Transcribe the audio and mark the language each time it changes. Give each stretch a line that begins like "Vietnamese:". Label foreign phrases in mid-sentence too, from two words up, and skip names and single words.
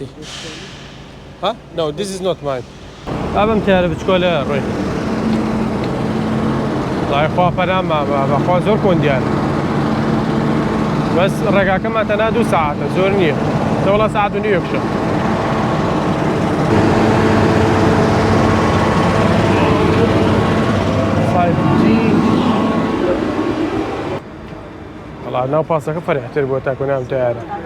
English: ها؟ No, this is not mine.
Central Kurdish: ئابم تیارە بچکۆلە ڕێ. لای خوا پەنامە بەخوا زۆر کۆندیان. بەس ڕێگاکەمان تەنها 2 ساعتە زۆر نییە. دەوڵە ساعت و نیوەکشە. والله ناو پاسەکە فەرحتر بۆ تاکو نام تیارە.